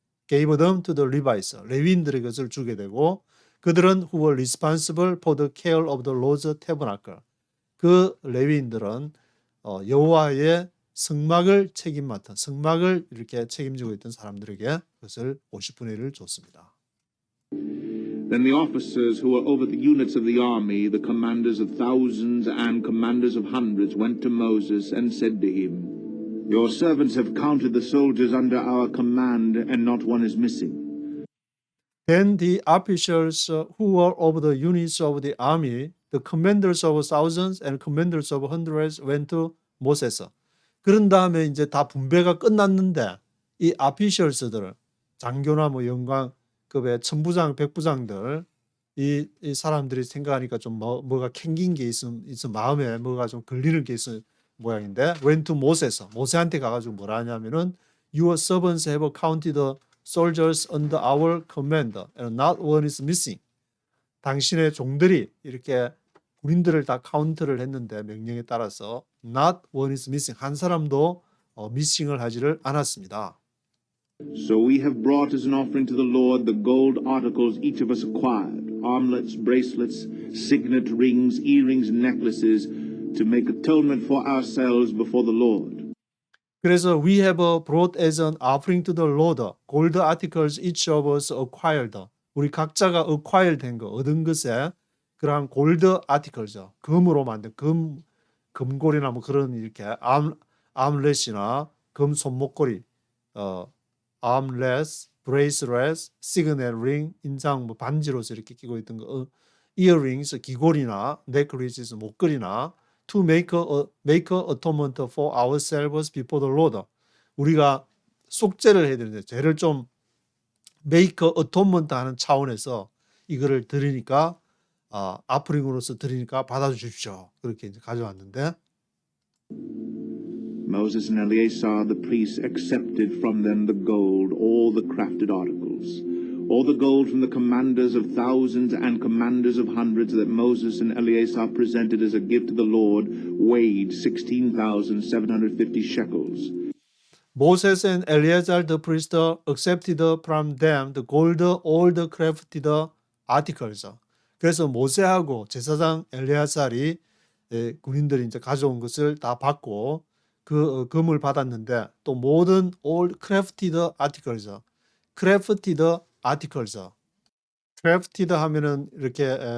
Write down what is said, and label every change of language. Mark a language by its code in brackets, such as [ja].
[en] Gave them to the Levites, [ko] 레위인들에게 것을 주게 되고, 그들은 [en] who were responsible for the care of the Lord's tabernacle. [ko] 그 레위인들은 여호와의 성막을 성막을 이렇게 책임지고 있던 사람들에게 그것을 50분의 1을 줬습니다. [en] Then the officers who were over the units of the army, the commanders of thousands and commanders of hundreds, went to Moses and said to him, Your servants have counted the soldiers under our command, and not one is missing. Then the officers who were over the units of the army, the commanders of thousands and commanders of hundreds, went to Moses. [ko] 그런 다음에 이제 다 분배가 끝났는데 이 officials들, 장교나 뭐 영광급의 천부장, 백부장들, 이 사람들이 생각하니까 좀 뭐가 캥긴 게 있음 마음에 뭐가 좀 걸리는 게 있은 모양인데, [en] went to Moses, [ko] 모세한테 가가지고 뭐라 하냐면은 [en] Your servants have counted the soldiers under our command, and not one is missing. [ko] 당신의 종들이 이렇게 군인들을 다 카운트를 했는데 명령에 따라서 [en] not one is missing, [ko] 한 사람도 missing을 하지를 않았습니다. [en] So we have brought as an offering to the Lord the gold articles each of us acquired, armlets, bracelets, signet rings, earrings, and necklaces, to make atonement for ourselves before the Lord. [ko] 그래서 [en] we have brought as an offering to the Lord gold articles each of us acquired. [ko] 우리 각자가 acquire 된 거, 얻은 것에 그러한 골드 아티클죠. 금으로 만든 금골이나 뭐 그런 이렇게 암렛이나 금 손목걸이, 암렛, 브레이스렛, 시그넷 링, 인장 뭐 반지로서 이렇게 끼고 있던 거, 이어링스 귀걸이나 넥클리스 목걸이나 [en] to make a atonement for ourselves before the Lord. [ko] 우리가 속죄를 해야 되는데 죄를 좀 [en] make a atonement [ko] 하는 차원에서 이거를 드리니까 아프링으로서 드리니까 받아주십시오. 그렇게 이제 가져왔는데, [en] Moses and Eleazar the priests accepted from them the gold, all the crafted articles, all the gold from the commanders of thousands and commanders of hundreds that Moses and Eleazar presented as a gift to the Lord, weighed 16,750 shekels. Moses and Eleazar the priest accepted from them the gold, all the crafted articles. [ko] 그래서 모세하고 제사장 엘레아살이 군인들이 이제 가져온 것을 다 받고 그 금을 받았는데, 또 모든 [en] all crafted articles, crafted articles, [ko] crafted 하면은 이렇게